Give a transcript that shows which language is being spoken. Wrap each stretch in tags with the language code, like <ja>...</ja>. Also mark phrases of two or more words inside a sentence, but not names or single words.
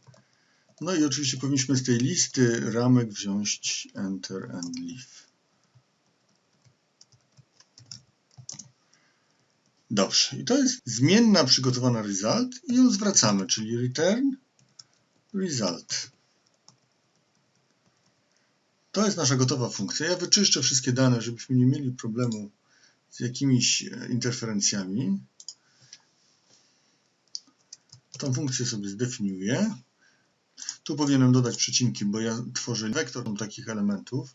<pl>No i oczywiście powinniśmy z tej listy ramek wziąć</pl> <en>enter and leave.</en> <pl>Dobrze, i to jest zmienna przygotowana result i ją zwracamy, czyli</pl> <en>return result.</en> <pl>To jest nasza gotowa funkcja. Ja wyczyszczę wszystkie dane, żebyśmy nie mieli problemu z jakimiś interferencjami. Tą funkcję sobie zdefiniuję. Tu powinienem dodać przecinki, bo ja tworzę wektor takich elementów.</pl>